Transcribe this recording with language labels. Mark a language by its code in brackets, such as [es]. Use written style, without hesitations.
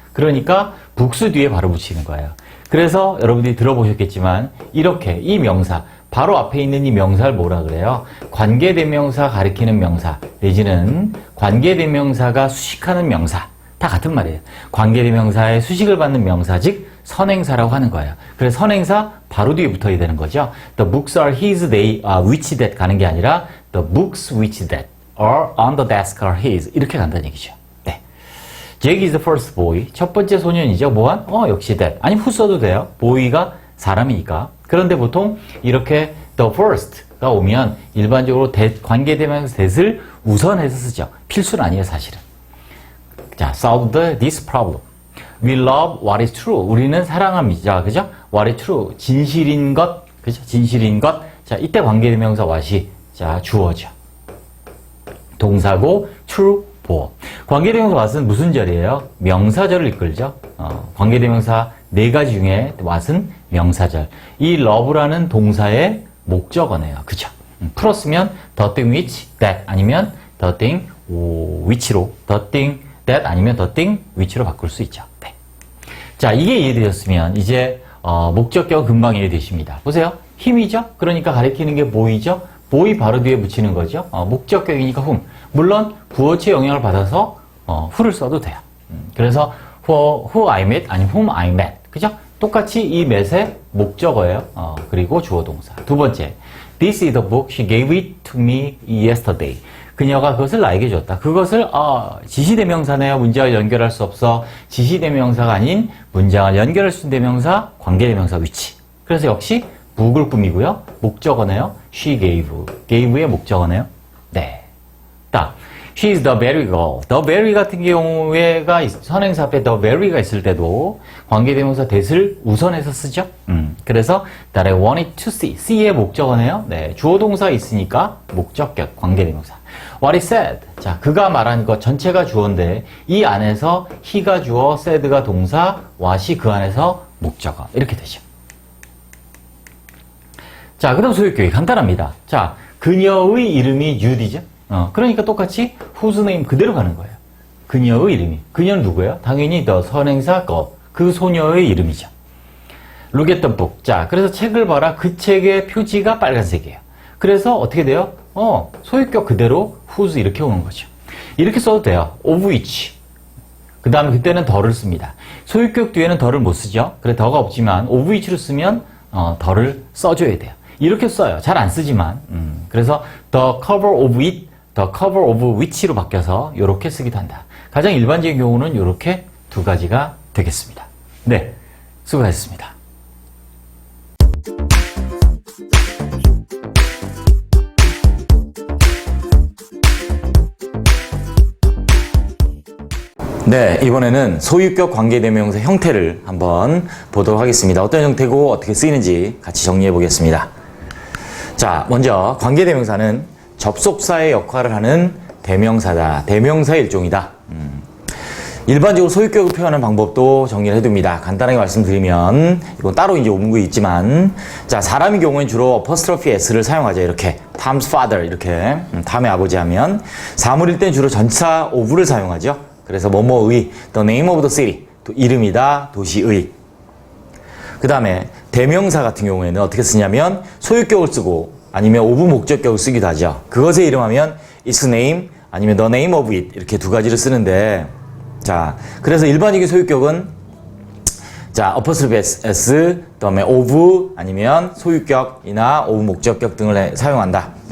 [ko] 그러니까 books 뒤에 바로 붙이는 거예요. 그래서 여러분들이 들어보셨겠지만 이렇게 이 명사 바로 앞에 있는 이 명사를 뭐라 그래요? 관계대명사 가리키는 명사 내지는 관계대명사가 수식하는 명사 다 같은 말이에요. 관계대명사의 수식을 받는 명사 즉 선행사라고 하는 거예요. 그래서 선행사 바로 뒤에 붙어야 되는 거죠. [en] The books are his, they are which that [ko] 가는 게 아니라 [en] the books which that are on the desk are his [ko] 이렇게 간다는 얘기죠. 네. [en] Jake is the first boy. [ko] 첫 번째 소년이죠. 뭐한? 역시 that. 아니면 who 써도 돼요. boy가 사람이니까. 그런데 보통 이렇게 the first가 오면 일반적으로 관계대명사 that을 우선해서 쓰죠. 필수는 아니에요, 사실은. [en] 자, solve this problem. We love what is true. [ko] 우리는 사랑합니다. 그죠? [en] What is true. [ko] 진실인 것. 그죠? 진실인 것. 자, 이때 관계대명사 what이 자, 주어죠. 동사고 true, 보어. 관계대명사 what은 무슨 절이에요? 명사절을 이끌죠. 관계대명사 네 가지 중에 what은 명사절. 이 love라는 동사의 목적어네요. 그죠? 풀었으면 the thing which, that 아니면 the thing which로 [en] the thing that [ko] 아니면 [en] the thing which [ko] 로 바꿀 수 있죠. 네. 자, 이게 이해되셨으면 이제 목적격 금방 이해되십니다. 보세요. 힘이죠? 그러니까 가리키는 게 보이죠? 보이 바로 뒤에 붙이는 거죠. 목적격이니까 whom. 물론 부어체의 영향을 받아서 who를 써도 돼요. [en] 그래서 who I met 아니면 whom I met. [ko] 그죠? 똑같이 이 met의 목적어예요. 그리고 주어 동사. 두 번째. [en] This is the book she gave it to me yesterday. [ko] 그녀가 그것을 나에게 줬다. 그것을 지시대명사네요. 문장을 연결할 수 없어. 지시대명사가 아닌 문장을 연결할 수 있는 대명사, 관계대명사 which. 그래서 역시 book을 꾸미고요. [en] 목적어네요. She gave. [ko] gave의 목적어네요. [en] 네. 딱. She is the berry girl. [ko] The berry 같은 경우에가 선행사 앞에 the berry가 있을 때도 관계대명사 that을 우선해서 쓰죠. [en] 그래서 that I wanted to see. [ko] see의 목적어네요. 네. 주어 동사 있으니까 목적격 관계대명사. [en] What he said. [ko] 자, 그가 말한 것 전체가 주어인데 이 안에서 he가 주어, said가 동사, what이 그 안에서 목적어. 이렇게 되죠. 자, 그 다음 소유격이 간단합니다. 자, 그녀의 이름이 유디죠? 그러니까 똑같이 whose name 그대로 가는 거예요. 그녀의 이름이. 그녀는 누구예요? 당연히 the 선행사 그 소녀의 이름이죠. [en] Look at the book. 자, [ko] 그래서 책을 봐라. 그 책의 표지가 빨간색이에요. 그래서 어떻게 돼요? 소유격 그대로 whose 이렇게 오는 거죠. 이렇게 써도 돼요. of which. 그 다음에 그때는 더를 씁니다. 소유격 뒤에는 더를 못 쓰죠. 그래 더가 없지만 of which로 쓰면 더를 써줘야 돼요. 이렇게 써요. 잘 안 쓰지만. [en] 그래서 the cover of it, the cover of which로 [ko] 바뀌어서 이렇게 쓰기도 한다. 가장 일반적인 경우는 이렇게 두 가지가 되겠습니다. 네, 수고하셨습니다. 네, 이번에는 소유격 관계대명사 형태를 한번 보도록 하겠습니다. 어떤 형태고 어떻게 쓰이는지 같이 정리해 보겠습니다. 자, 먼저 관계대명사는 접속사의 역할을 하는 대명사다. 대명사의 일종이다. 일반적으로 소유격을 표현하는 방법도 정리를 해둡니다. 간단하게 말씀드리면 이건 따로 이제 오문구에 있지만 자, 사람의 경우에는 주로 apostrophe s를 사용하죠. 이렇게 Tom's father 이렇게 탐의 아버지 하면 사물일 땐 주로 전치사 of를 사용하죠. [en] 그래서 뭐뭐의 the name of the city [ko] 이름이다 도시의. 그 다음에 대명사 같은 경우에는 어떻게 쓰냐면 소유격을 쓰고 아니면 of 목적격을 쓰기도 하죠. 그것의 이름 하면 its name 아니면 [en] the name of it [ko] 이렇게 두 가지를 쓰는데 자, 그래서 일반적인 소유격은 자, apostrophe s, 그다음에 of 아니면 소유격이나 of 목적격 등을 사용한다.